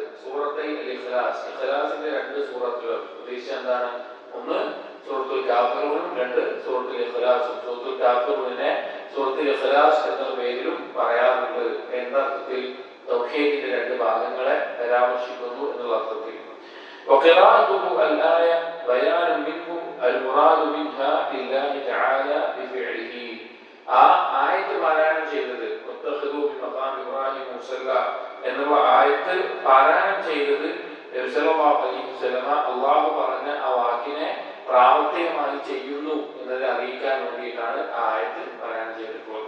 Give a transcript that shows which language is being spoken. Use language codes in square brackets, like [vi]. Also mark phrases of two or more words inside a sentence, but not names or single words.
[ml] സൂറത്തുൽ ഇഖ്ലാസ്, ഇഖ്ലാസിന്റെ 2 സൂറത്തുകൾ ഉദ്ദേശിച്ചത് എന്താണ്? ഒന്ന് സൂറത്തുൽ കാഫിറൂനും 2 സൂറത്തുൽ ഇഖ്ലാസും. സൂറത്തുൽ കാഫിറൂനെ സൂറത്തുൽ ഇഖ്ലാസ് എന്ന പേരിലും പറയാറുണ്ട്. എന്നർത്ഥത്തിൽ തൗഹീദിന്റെ 2 ഭാഗങ്ങളെ പരാമർശിക്കുന്നു എന്നുള്ള അർത്ഥത്തിൽ. [ar] وقراءته الآية بيان منه المراد منها لله تعالى بفعله. [ml] ആ ആയത്ത് പാരായണം ചെയ്തത് [ar] واتخذوا من مقام إبراهيم مصلى [ml] എന്നുള്ള ആയത്ത് പാരായണം ചെയ്തത് [ar] صلى الله عليه وسلم [ml] അല്ലാഹു പറഞ്ഞ ആ വാക്കിനെ പ്രാവർത്തികമായി ചെയ്യുന്നു എന്നത് അറിയിക്കാൻ വേണ്ടിയിട്ടാണ് ആ ആയത്ത് പാരായണം ചെയ്തിട്ടുള്ളത്.